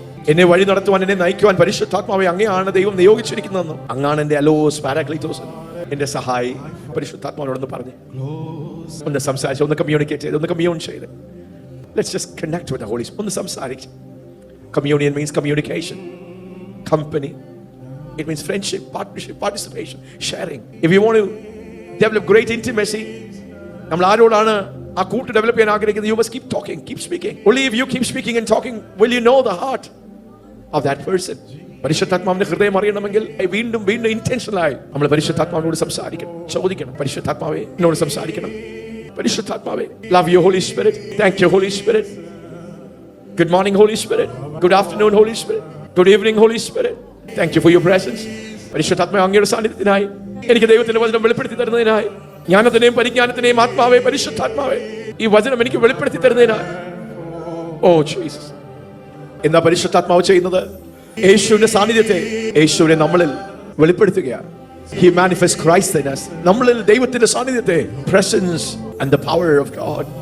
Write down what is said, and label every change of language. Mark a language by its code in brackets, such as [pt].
[ml] എന്നെ വഴി നടത്തുവാൻ, എന്നെ നയിക്കുവാൻ പരിശുദ്ധാത്മാവെ അങ്ങയാണ് ദൈവം നിയോഗിച്ചിരിക്കുന്നതെന്നും അങ്ങാണ് എൻ്റെ അലോസ് പാരാക്ലീറ്റോസ്, എൻ്റെ സഹായി. പരിശുദ്ധാത്മാവിനോടൊന്ന് പറഞ്ഞ് ഒന്ന് സംസാരിച്ച്, ഒന്ന് കമ്മ്യൂണിക്കേറ്റ് ചെയ്ത്, ഒന്ന് കമ്മ്യൂൺ ചെയ്ത്, [en] Let's just connect with the holy spirit. [ml] ഒന്ന് സംസാരിച്ച്. [en] Communion means communication, company. It means friendship, partnership, participation, sharing. If you want to develop great intimacy, [ml] നമ്മൾ ആരോടാണ് ആ കൂട്ട് ഡെവലപ്പ് ചെയ്യാൻ ആഗ്രഹിക്കുന്നത്, [en] you must keep talking, keep speaking. Only if you keep speaking and talking will you know the heart of that person. [ml] പരിശുദ്ധാത്മാവിന്റെ ഹൃദയം അറിയണമെങ്കിൽ വീണ്ടും വീണ്ടും ഇന്റൻഷനലായി നമ്മൾ പരിശുദ്ധാത്മാവിനോട് സംസാരിക്കണം, ചോദിക്കണം. പരിശുദ്ധാത്മാവേ, എന്നോട് സംസാരിക്കണം. പരിശുദ്ധാത്മാവേ, [en] love you Holy Spirit, thank you Holy Spirit, good morning Holy Spirit, good afternoon Holy Spirit, good evening Holy Spirit, thank you for your presence. [ml] പരിശുദ്ധാത്മാവേ, അങ്ങയുടെ സാന്നിധ്യത്തിനായി, എനിക്ക് ദൈവത്തിന്റെ വചനം വെളിപ്പെടുത്തി തരുന്നതിനായി, ജ്ഞാനത്തിനെയും പരിജ്ഞാനത്തിനെയും ആത്മാവേ, പരിശുദ്ധാത്മാവേ, ഈ വചനം എനിക്ക് വെളിപ്പെടുത്തി തരുന്നതിനായി. Oh Jesus. എന്താ പരിശുദ്ധാത്മാവ് ചെയ്യുന്നത്? യേശുവിന്റെ സാന്നിധ്യത്തെ, യേശുവിനെ നമ്മളിൽ വെളിപ്പെടുത്തുകയാണ്. [en] He manifests Christ in us. [ml] നമ്മളിൽ ദൈവത്തിന്റെ സാന്നിധ്യത്തെ, [en] presence and the power of God.